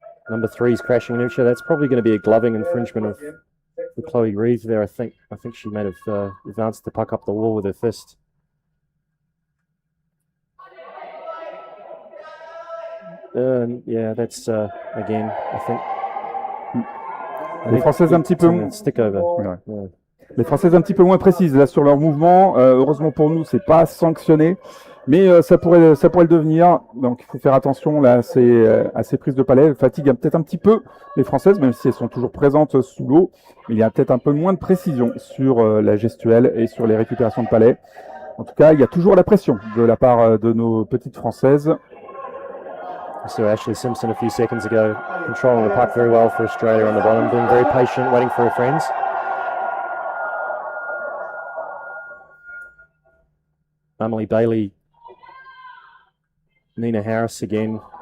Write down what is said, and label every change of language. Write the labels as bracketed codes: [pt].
[en] Number 3 is crashing Nucha. That's probably going to be a gloving infringement of Chloe Reeve there, I think. I think she may have advanced the puck up the wall with her fist. Yeah, that's again, I think. [fr] Les Françaises un petit peu [en] stick over. [fr] Ouais. Les Françaises un petit peu moins précises là sur leur mouvement. Heureusement pour nous, c'est pas sanctionné, mais ça pourrait le devenir. Donc il faut faire attention là à ces prises de palais. Elles fatiguent peut-être un petit peu les Françaises, même si elles sont toujours présentes sous l'eau. Il y a peut-être un peu moins de précision sur la gestuelle et sur les récupérations de palais. En tout cas, il y a toujours la pression de la part de nos petites Françaises. [en] So Ashley Simpson a few seconds ago, controlling the puck very well for Australia on the bottom, being very patient, waiting for her friends. Emily Bailey, Nina Harris again.